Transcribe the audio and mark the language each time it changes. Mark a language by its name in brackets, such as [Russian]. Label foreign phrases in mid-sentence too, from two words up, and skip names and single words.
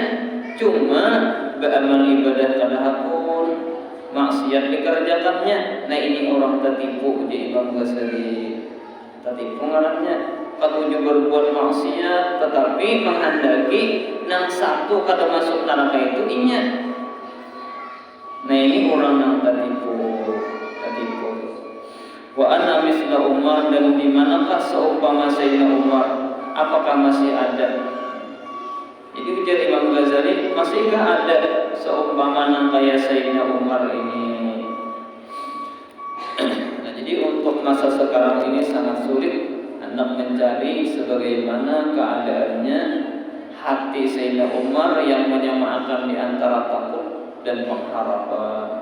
[Banjar] Cuma beramal ibadah kada hakun, maksiat dikerjakannya. Nah, ini orang tertipu di Imam Ghazali. Tertipu ngarannya. Ketujuh berbuat maksiat tetapi menghendaki nang satu kada masuk neraka itu inya. [Indonesian] Nah, ini orang yang tertipu. [Arabic] وأنى مثل عمر, [Indonesian] dan di manakah seumpama Sayyidina Umar? [Banjar] Apakah masih ada? Jadi ujar Imam Ghazali, masihkah ada seumpama nang kaya Sayyidina Umar ini? [Indonesian] Nah, jadi untuk masa sekarang ini sangat sulit hendak mencari sebagaimana keadaannya hati Sayyidina Umar yang menyamakan di antara takut dan pengharapan.